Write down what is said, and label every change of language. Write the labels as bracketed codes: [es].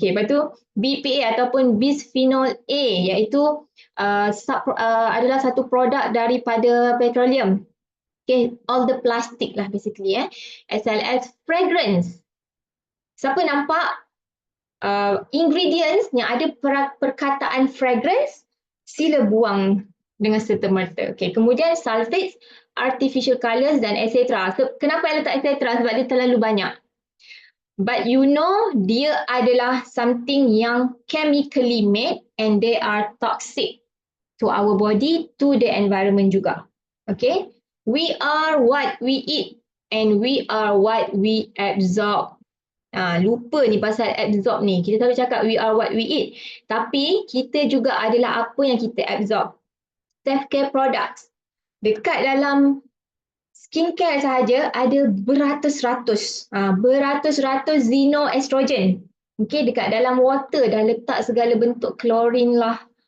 [ms] Okay, lepas tu BPA ataupun bisphenol A iaitu adalah satu produk daripada petroleum. [en] Okay, all the plastic lah basically as well as fragrance. [ms] Siapa nampak ingredients yang ada perkataan fragrance, sila buang dengan serta-merta. Okay. Kemudian sulfates, artificial colours dan etc. So, kenapa I letak etc? Sebab dia terlalu banyak. [en] But you know, [ms] dia adalah something yang [en] chemically made and they are toxic to our body, to the environment [ms] juga. Okay. [en] We are what we eat and we are what we absorb. [ms] Lupa ni pasal absorb ni. Kita selalu cakap [en] we are what we eat. [ms] Tapi kita juga adalah apa yang kita absorb. Self-care products. Dekat dalam skincare sahaja ada beratus-ratus xenoestrogen. Okay, dekat dalam water dah letak segala bentuk klorin lah.